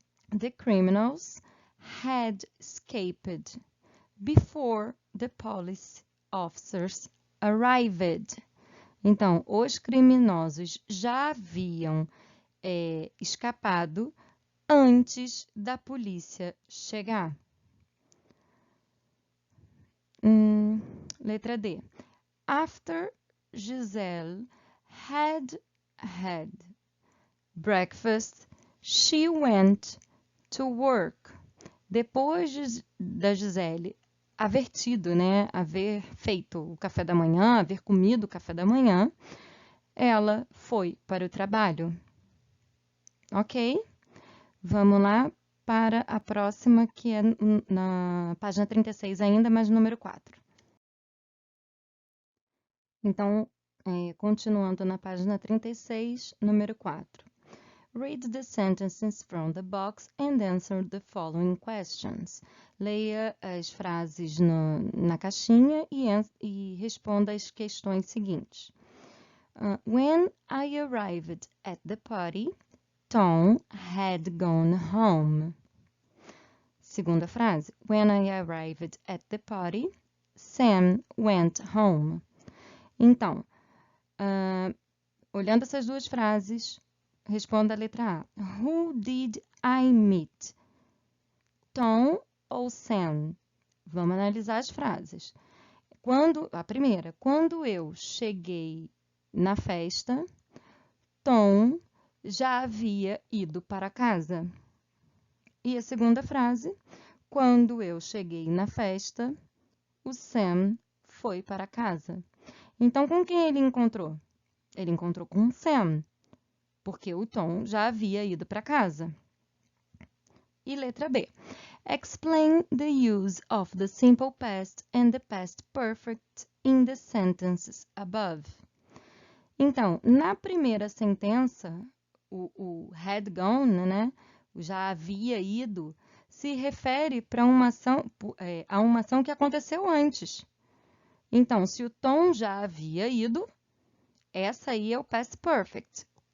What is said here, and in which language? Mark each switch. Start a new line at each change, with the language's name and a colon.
English: The criminals had escaped before the police officers arrived.
Portuguese: Então, os criminosos já haviam escapado antes da polícia chegar. Letra D.
English: After Giselle had breakfast, she went to work.
Portuguese: Depois da Gisele haver tido, né, haver feito o café da manhã, haver comido o café da manhã, ela foi para o trabalho. Ok? Vamos lá para a próxima, que é na página 36 ainda, mas número 4. Então, continuando na página 36, número 4.
English: Read the sentences from the box and answer the following questions.
Portuguese: Leia as frases na caixinha e responda as questões seguintes.
English: When I arrived at the party, Tom had gone home.
Portuguese: Segunda frase.
English: When I arrived at the party, Sam went home.
Portuguese: Então, olhando essas duas frases, responda a letra A.
English: Who did I meet? Tom ou Sam?
Portuguese: Vamos analisar as frases. A primeira, quando eu cheguei na festa, Tom já havia ido para casa. E a segunda frase, quando eu cheguei na festa, o Sam foi para casa. Então, com quem ele encontrou? Ele encontrou com o Sam, porque o Tom já havia ido para casa. E letra B.
English: Explain the use of the simple past and the past perfect in the sentences above.
Portuguese: Então, na primeira sentença, o
English: had gone,
Portuguese: né, o já havia ido, se refere para a uma ação que aconteceu antes. Então, se o Tom já havia ido, essa aí é o past perfect.